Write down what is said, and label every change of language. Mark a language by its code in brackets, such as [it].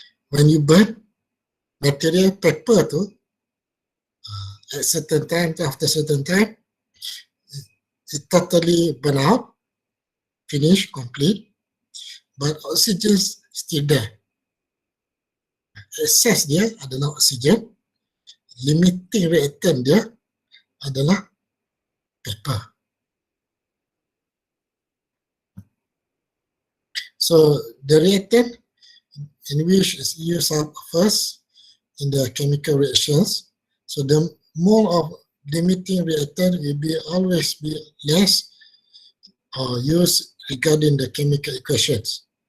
[en] When you burn material paper tu, at certain time, after certain time, it totally burn out, finish, complete, but oxygen still there. [ms] Excess dia adalah oxygen, limiting reactant dia adalah paper. [en] So the reactant in which is used up first in the chemical reactions. So the mole of limiting reactant will always be less or used regarding the chemical equations.